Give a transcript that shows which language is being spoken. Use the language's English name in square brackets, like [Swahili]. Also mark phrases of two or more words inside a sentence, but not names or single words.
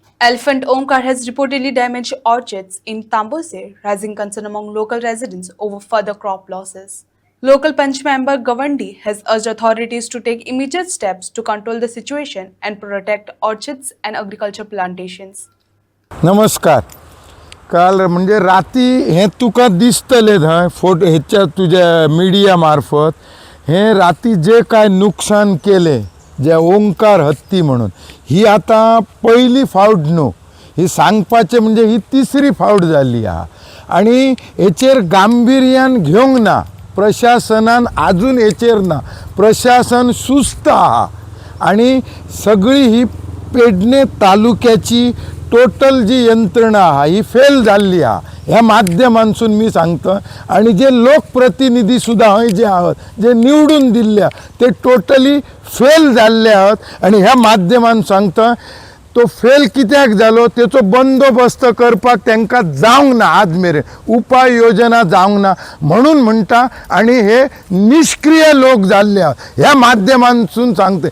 [English] Elephant Omkar has reportedly damaged orchards in Tambose, raising concern among local residents over further crop losses. Local Panch member Gawandi has urged authorities to take immediate steps to control the situation and protect orchards and agriculture plantations. [Konkani] नमस्कार. काल म्हणजे राती हे तुका दिसतले थंय फोटो ह्याच्या तुझ्या मिडिया मार्फत हे राती जे काय नुकसान केले जे ओंकार हत्ती म्हणून ही आता पहिली फावट न्हू, ही सांगपाचे म्हणजे ही तिसरी फावट जाली हा आणि हेचेर गांभीर्यान घेवंक ना प्रशासनान अजून हेचेर ना प्रशासन सुस्त आहा आणि सगळी ही पेडणे तालुक्याची टोटल जी यंत्रणा हा ही फेल झाली हा ह्या माध्यमांसून मी सांगतो आणि जे लोकप्रतिनिधी सुद्धा हय जे आहात जे निवडून दिल्ल्या ते [English] totally fail [Konkani] झाले आहात आणि ह्या माध्यमान सांगतो तो फेल कित्याक जालो तेचो बंदोबस्त करपाक तांकां जावंक ना आज मेरेन उपाय योजना जावंक ना म्हणून म्हणटा आणि हे निष्क्रिय लोक जाल्ले आहात ह्या माध्यमांसून सांगते